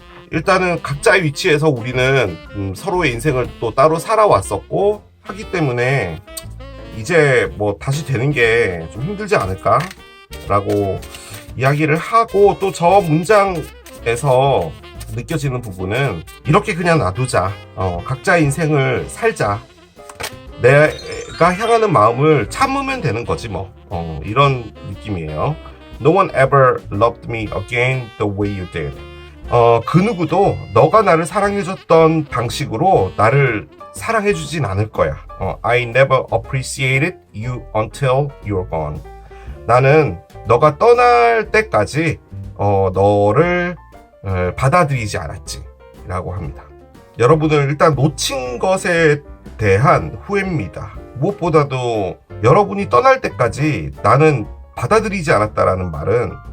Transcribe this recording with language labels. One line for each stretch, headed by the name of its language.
Korean: 일단은 각자의 위치에서 우리는 서로의 인생을 또 따로 살아왔었고 하기 때문에 이제 뭐 다시 되는 게 좀 힘들지 않을까 라고 이야기를 하고, 또 저 문장에서 느껴지는 부분은 이렇게 그냥 놔두자, 각자의 인생을 살자, 내가 향하는 마음을 참으면 되는 거지 뭐, 이런 느낌이에요.
English: No one ever loved me again the way you did.
Korean: 그 누구도 너가 나를 사랑해줬던 방식으로 나를 사랑해주진 않을 거야.
English: I never appreciated you until you're gone.
Korean: 나는 너가 떠날 때까지 너를 받아들이지 않았지 라고 합니다. 여러분을 일단 놓친 것에 대한 후회입니다. 무엇보다도 여러분이 떠날 때까지 나는 받아들이지 않았다라는 말은